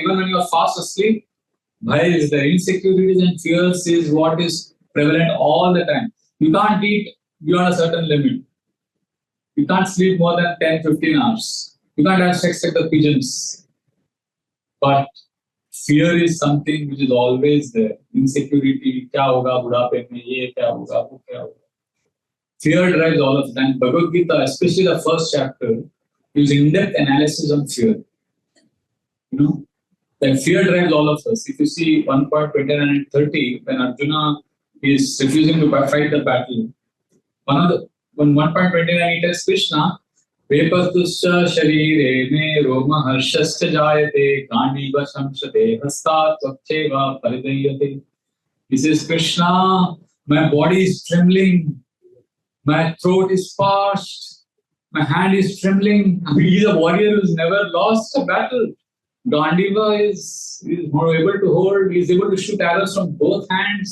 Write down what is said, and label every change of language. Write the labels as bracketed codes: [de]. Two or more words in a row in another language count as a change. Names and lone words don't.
[en] Even when you are fast asleep, Bhaya is there. Insecurities and fears is what is prevalent all the time. You can't eat beyond a certain limit. You can't sleep more than 10-15 hours. You can't have sex like the pigeons. But fear is something which is always there. Insecurity, [hi] क्या होगा बुढ़ापे में, ये क्या होगा, वो क्या होगा. [en] Fear drives all of them. Bhagavad Gita, especially the first chapter, is in-depth analysis on fear. That fear drives all of us. If you see 1.29 and 30, when Arjuna is refusing to fight the battle, when 1.29 it tells Krishna, [sa] वेपथुश्च शरीरे मे रोम हर्षश्च जायते गाण्डीव स्रंसते हस्तात् त्वक्चैव परिदह्यते. [en] He says, Krishna, my body is trembling, my throat is parched, my hand is trembling. I mean, he's a warrior who's never lost a battle. Gandiva is more able to hold, he's able to shoot arrows from both hands.